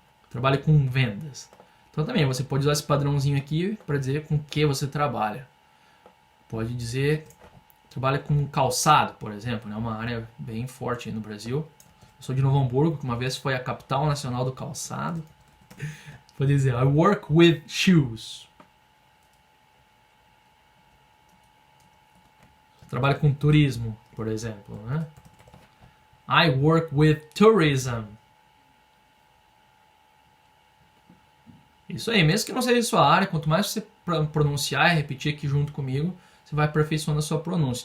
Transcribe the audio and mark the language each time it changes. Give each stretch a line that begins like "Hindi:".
Portuguese: Trabalho com vendas. Então também você pode usar esse padrãozinho aqui para dizer com que você trabalha. Pode dizer, trabalha com calçado, por exemplo, né? Uma área bem forte aí no Brasil. Eu sou de Novo Hamburgo, que uma vez foi a capital nacional do calçado. Pode dizer,
English: I work with shoes.
Portuguese: Trabalho com turismo, por exemplo, né?
English: I work with tourism.
Portuguese: Isso aí, mesmo que não seja sua área, quanto mais você pronunciar e repetir aqui junto comigo, você vai aperfeiçoando a sua pronúncia.